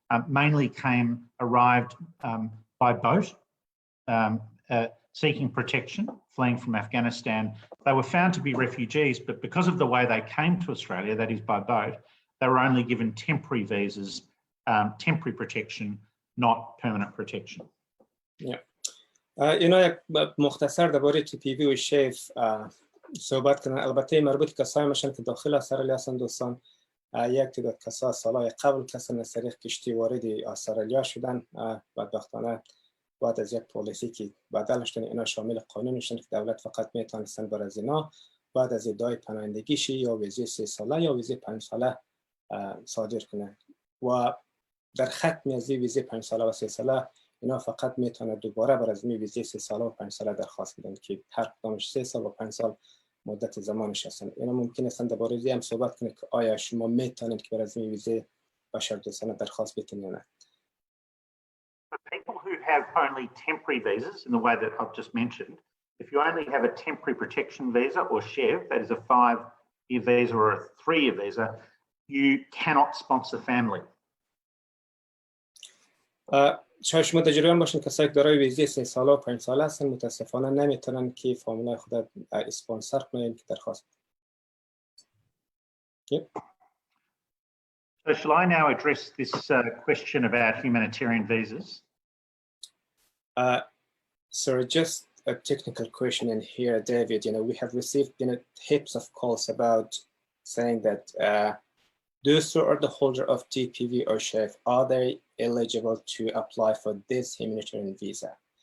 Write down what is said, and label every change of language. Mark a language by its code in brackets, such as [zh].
[en] mainly arrived by boat, seeking protection, fleeing from Afghanistan. They were found to be refugees, but because of the way they came to Australia, that is by boat, they were only given temporary visas, temporary protection, not permanent protection. Yeah. [fa] اینا یک مختصر درباره TPV و شیف صحبت کنن. البته مربوط کسایی میشن که داخل استرالیا هستن دوستان. یک تعداد کسا سالهای قبل کسان از طریق کشتی وارد استرالیا شدن. بدبختانه بعد از یک پالیسی که بدل شدن اینا شامل قانون شدن که دولت فقط میتونستن بر از اینا بعد از ادعای پناهندگیش یا ویزه 3 ساله یا ویزه 5 ساله صادر کنه و در ختم از ویزه 5 ساله و 3 ساله اینا فقط میتونه دوباره بر از ویزه 3 ساله و 5 ساله درخواست بدن که هر کدامش 3 سال و 5 سال مدت زمانش هستن. اینا ممکن است درباره این هم صحبت کنه که آیا شما میتونید که بر از ویزه بشردوستانه درخواست بدین یا نه. [en] For people who have only temporary visas in the way that I've just mentioned, if you only have a temporary protection visa or SHEV, that is a 5-year visa or a 3-year visa, you cannot sponsor family. [fa] شاید شما تجربه باشین کسایی که دارای ویزه 3 ساله و 5 ساله هستن متاسفانه نمیتونن که فامیلای خود اسپانسر کنن که درخواست بدن. [en] So shall I now address this question about humanitarian visas? Sorry, just a technical question in here, David. We have received heaps of calls about saying that those who are the holder of TPV or SHEV, are they eligible to apply for this humanitarian visa?